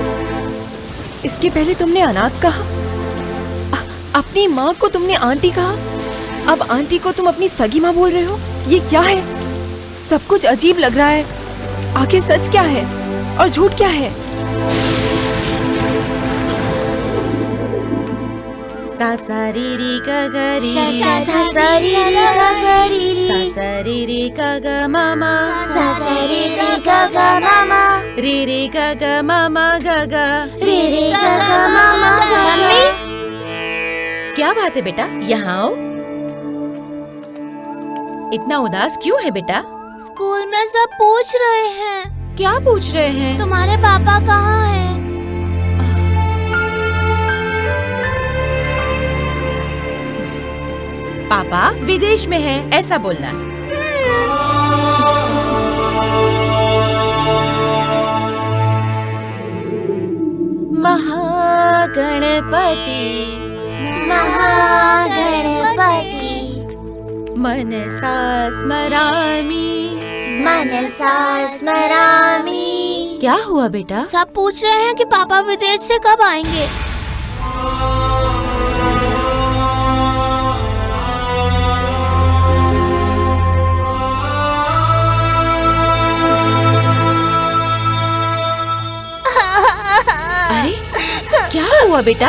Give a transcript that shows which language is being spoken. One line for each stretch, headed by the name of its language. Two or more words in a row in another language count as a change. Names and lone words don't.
Hindi: इसके पहले तुमने अनाथ कहा, अपनी माँ को तुमने आंटी कहा, अब आंटी को तुम अपनी सगी माँ बोल रहे हो। ये क्या है? सब कुछ अजीब लग रहा है। आखिर सच क्या है और झूठ क्या है? सा सा री री ग ग री, सा सा री री ग ग री, सा सा री री ग ग मामा, सा सा री री ग ग मामा, री री ग ग मामा ग ग, री री ग ग मामा ग ग। क्या बात है बेटा, यहाँ आओ। इतना उदास क्यों है बेटा? स्कूल में सब पूछ रहे हैं। क्या पूछ रहे हैं? तुम्हारे पापा कहाँ हैं? पापा पापा विदेश में हैं, ऐसा बोलना है।
Sanskrit: महागणपति महागणपति मनसा स्मरामि मनसा स्मरामि।
Hindi: क्या हुआ बेटा? सब पूछ रहे हैं कि पापा विदेश से कब आएंगे। अरे क्या हुआ बेटा?